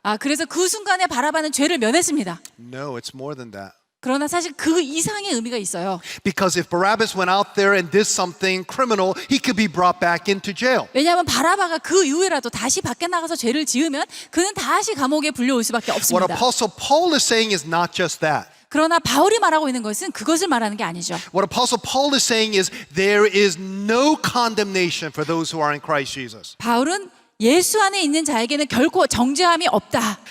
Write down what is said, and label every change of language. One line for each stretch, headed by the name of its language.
Korean: 그래서 그 순간에 바라바는 죄를 면했습니다.
English: No, it's more than that.
Korean: 그러나 사실 그 이상의 의미가 있어요.
English: Because if Barabbas went out there and did something criminal, he could be brought back into jail.
Korean: 왜냐하면 바라바가 그 이후에라도 다시 밖에 나가서 죄를 지으면 그는 다시 감옥에 불려올 수밖에
English: What
Korean: 없습니다.
English: Apostle Paul is saying is not just that.
Korean: 그러나 바울이 말하고 있는 것은 그것을 말하는 게 아니죠.
English: What Apostle Paul is saying is there is no condemnation for those who are in Christ Jesus.
Korean: 바울은 예수 안에 있는 자에게는 결코 정죄함이 없다.